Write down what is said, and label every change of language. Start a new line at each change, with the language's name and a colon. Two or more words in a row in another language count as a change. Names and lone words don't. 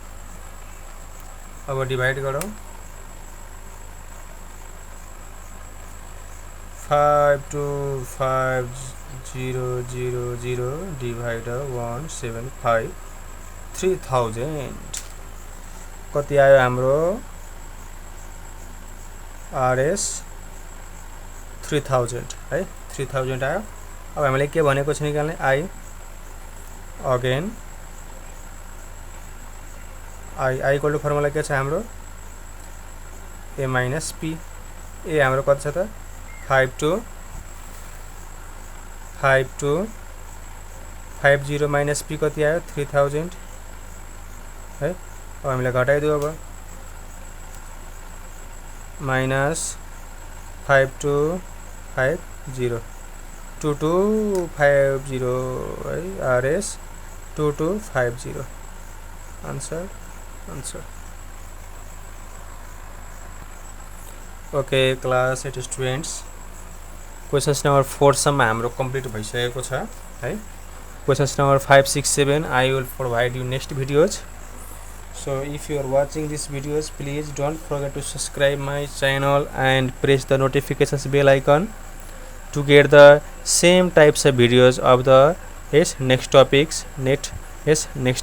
Nepali: अब डिभाइड गरौँ। 525000 डिभाइड 175 3000 कति आयो हाम्रो? आरएस 3000 है 3000 आयो। अब हामीले के भनेको छ निकाल्ने?
English: I again I equal to formula
Nepali: के छ हाम्रो?
English: A minus P.
Nepali: ए हाम्रो कति छ त? 5250
English: minus P
Nepali: कति आयो? 3000 है। अब हामीलाई घटाइदियो। अब माइनस 5250 2250 है आरएस 2250 आंसर।
English: OK class 8 students, questions number 4
Nepali: सम्म हाम्रो कम्प्लिट भइसकेको छ है।
English: questions number 5, 6, 7 I will provide you next videos. So if you are watching these videos, please don't forget to subscribe my channel and press the notifications bell icon to get the same types of videos of the next topics, next content.